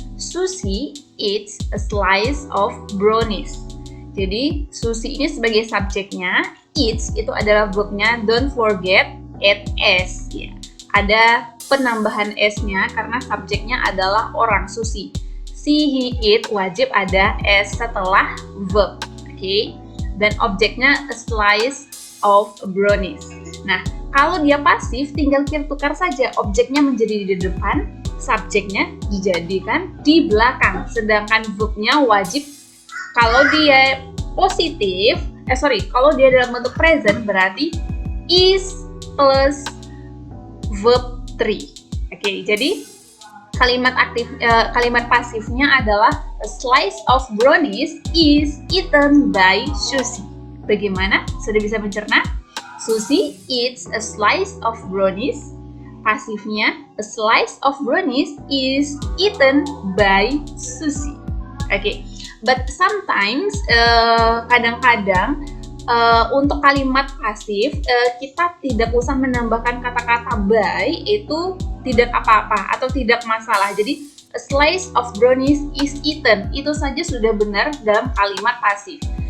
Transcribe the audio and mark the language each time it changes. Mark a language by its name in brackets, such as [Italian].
[English] Susie eats a slice of brownies. [Indonesian] Jadi Susie ini sebagai subjeknya, eats itu adalah verbnya, [English] don't forget add s. [Indonesian] Ya. Ada penambahan s-nya karena subjeknya adalah orang, Susie. She, he, it wajib ada s setelah verb. Oke. Dan objeknya a slice of brownies. Nah, kalau dia pasif tinggal tukar saja, objeknya menjadi di depan, subjeknya dijadikan di belakang. Sedangkan verbnya wajib, kalau dia positif, kalau dia dalam bentuk present berarti is plus verb 3. Oke, jadi kalimat pasifnya adalah [English] a slice of brownies is eaten by Susie. [Indonesian] Bagaimana? Sudah bisa mencerna? [English] Susie eats a slice of brownies. [Indonesian] Pasifnya [English] a slice of brownies is eaten by Susie. [Indonesian] Oke, [English] but sometimes [Indonesian] kadang-kadang untuk kalimat pasif kita tidak usah menambahkan kata-kata by, itu tidak apa-apa atau tidak masalah. Jadi [English] a slice of brownies is eaten [Indonesian] itu saja sudah benar dalam kalimat pasif.